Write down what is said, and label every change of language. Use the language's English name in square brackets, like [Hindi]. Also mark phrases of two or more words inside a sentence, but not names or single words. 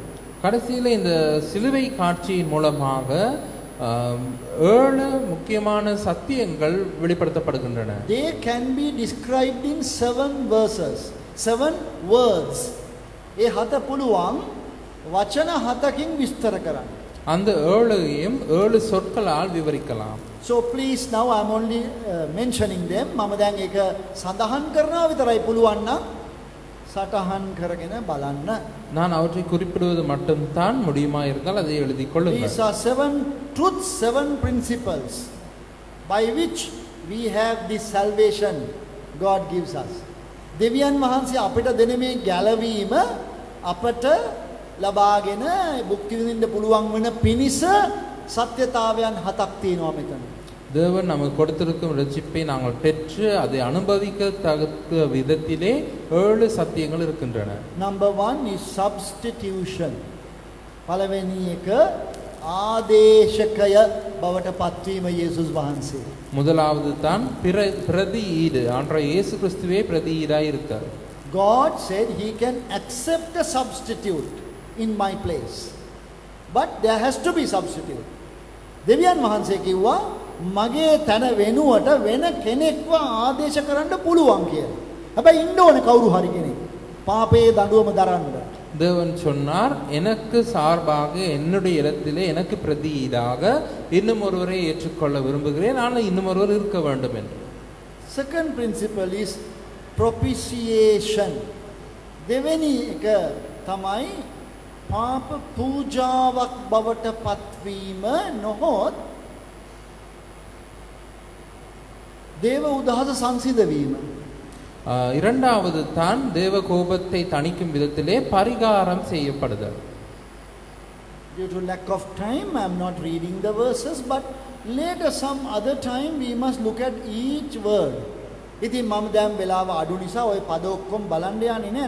[Tamil] கடைசியில் இந்த சிலுவை காட்சியின் மூலமாக 7 முக்கியமான சத்தியங்கள் வெளிப்படுத்தப்படுகின்றன. [English] They can be described in 7 verses, 7 words. [Sinhala] ඒ 7 පුළුවන් වචන 7කින් විස්තර කරන්න. [Tamil] அந்த 7யும் 7 சொற்களால் விவரிக்கலாம். [English] So please, now I am only mentioning them. [Sinhala] මම දැන් ඒක සඳහන් කරනවා විතරයි පුළුවන් නම් සටහන් කරගෙන බලන්න. [Tamil] நான் அவற்றை குறிப்பிடுவது மட்டும்தான் முடியுமா இருந்தால் அதை எழுதிக் கொள்ளுங்கள். [English] These are 7 truths, 7 principles by which we have this salvation God gives us. [Sinhala] දෙවියන් වහන්සේ අපිට දෙන මේ ගැලවීම අපට ලබාගෙන භුක්ති විඳින්න පුළුවන් වෙන පිණිස සත්‍යතාවයන් 7ක් තියෙනවා මෙතන. [Tamil] தேவன் நமக்கு கொடுத்திருக்கும் ரட்சிப்பை நாங்கள் பெற்று அதை அனுபவிக்கத்தக்க விதத்திலே 7 சத்தியங்கள் இருக்கின்றன. [English] Number 1 is substitution. [Sinhala] පළවෙනි එක ආදේශකය බවට පත්වීම යේසුස් වහන්සේ. [Tamil] முதலாவது தான் பிரதியீடு. ஆண்டவர் இயேசு கிறிஸ்துவே பிரதியீடாய் இருக்கார். [English] God said he can accept a substitute in my place. But there has to be substitute. [Sinhala] දෙවියන් වහන්සේ කිව්වා මගේ තන වෙනුවට වෙන කෙනෙක්ව ආදේශ කරන්න පුළුවන් කියලා. හැබැයි ඉන්න ඕනේ කවුරු හරි කෙනෙක්. පාපයේ දඬුවම දරන්න. [Tamil] தேவன் சொன்னார் எனக்கு சார்பாக என்னுடைய இடத்திலே எனக்கு பிரதியீடாக இன்னும் ஒருவரை ஏற்றுக்கொள்ள விரும்புகிறேன், ஆனால் இன்னும் ஒருவர் இருக்க வேண்டும் என்று. [English] Second principle is propitiation. [Sinhala] දෙවෙනි එක තමයි පාප පූජාවක් බවට පත්වීම නොහොත් දේව උදහස සංසිඳවීම. [Tamil] இரண்டாவது தான் தேவ கோபத்தை தணிக்கும் விதத்திலே பரிகாரம் செய்யப்படுதல். [English] Due to lack of time, I am not reading the verses, but later some other time we must look at each word. [Sinhala] ඉතින් මම දැන් වෙලාව අඩු නිසා ওই පද ඔක්කොම බලන්න යන්නේ නැහැ.